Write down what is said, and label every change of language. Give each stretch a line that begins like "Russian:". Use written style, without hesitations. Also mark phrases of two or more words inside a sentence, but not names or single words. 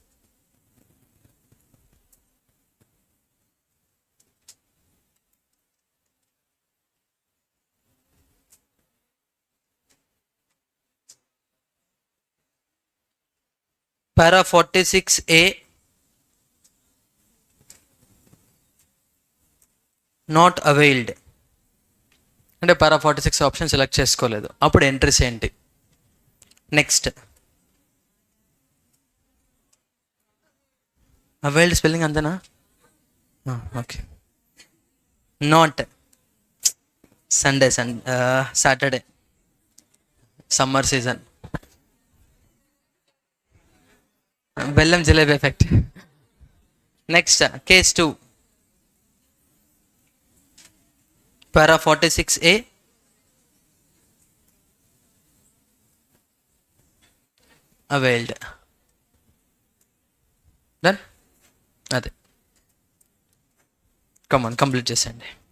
English: Para 46A, not availed.
Telugu: అంటే para 46 ఆప్షన్ సెలెక్ట్ చేసుకోలేదు, అప్పుడు ఎంట్రీస్ ఏంటి? నెక్స్ట్,
English: availed spelling
Telugu: అంతేనా? ఓకే.
English: not Sunday, Saturday, summer season,
Telugu: బెల్లం జిలేబీ
English: ఎఫెక్ట్. next, case 2, para 46A, availed. Done?
Telugu: అదే,
English: come on complete
Telugu: చేసేయండి.